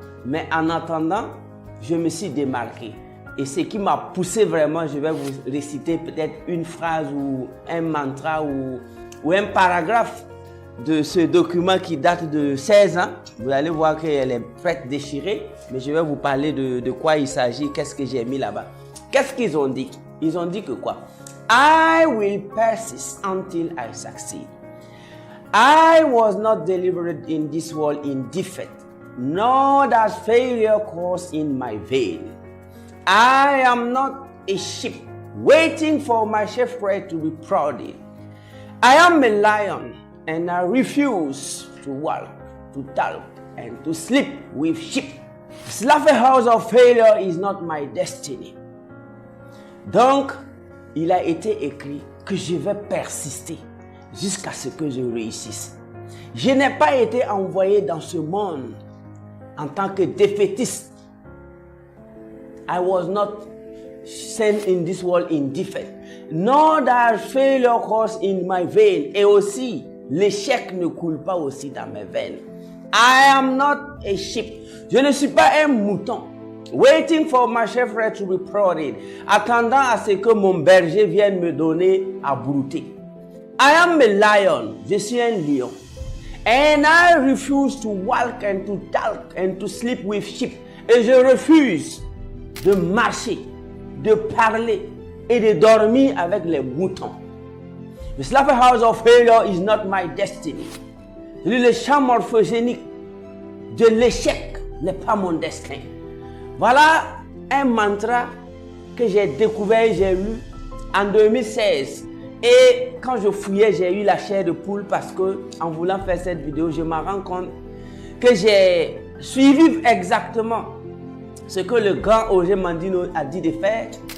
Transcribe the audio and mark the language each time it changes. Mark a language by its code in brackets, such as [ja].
[fr] Mais en attendant, je me suis démarqué. Et ce qui m'a poussé vraiment, je vais vous réciter peut-être une phrase ou un mantra ou un paragraphe de ce document qui date de 16 ans. Vous allez voir qu'elle est prête déchirée, mais je vais vous parler de quoi il s'agit, qu'est-ce que j'ai mis là-bas. Qu'est-ce qu'ils ont dit? Ils ont dit que quoi? [en] I will persist until I succeed. I was not delivered in this world in defeat, nor does failure course in my vein. I am not a sheep waiting for my shepherd to be prodded. I am a lion and I refuse to walk, to talk, and to sleep with sheep. Slaughterhouse of failure is not my destiny. [fr] Donc, il a été écrit que je vais persister jusqu'à ce que je réussisse. Je n'ai pas été envoyé dans ce monde en tant que défaitiste. [en] I was not sent in this world in defeat, nor that failure course in my vein. [fr] Et aussi, l'échec ne coule pas aussi dans mes veines. [en] I am not a sheep. [fr] Je ne suis pas un mouton. [en] Waiting for my shepherd to be prodded. [fr] Attendant à ce que mon berger vienne me donner à brouter. [en] I am a lion. [fr] Je suis un lion. [en] And I refuse to walk and to talk and to sleep with sheep. [fr] Et je refuse de marcher, de parler et de dormir avec les moutons. [en] The slaughterhouse of failure is not my destiny. [fr] Le champ morphogénique de l'échec n'est pas mon destin. Voilà un mantra que j'ai découvert, j'ai lu en 2016. Et quand je fouillais, j'ai eu la chair de poule parce que, en voulant faire cette vidéo, je me rends compte que j'ai suivi exactement ce que le grand Roger Mandino a dit de faire.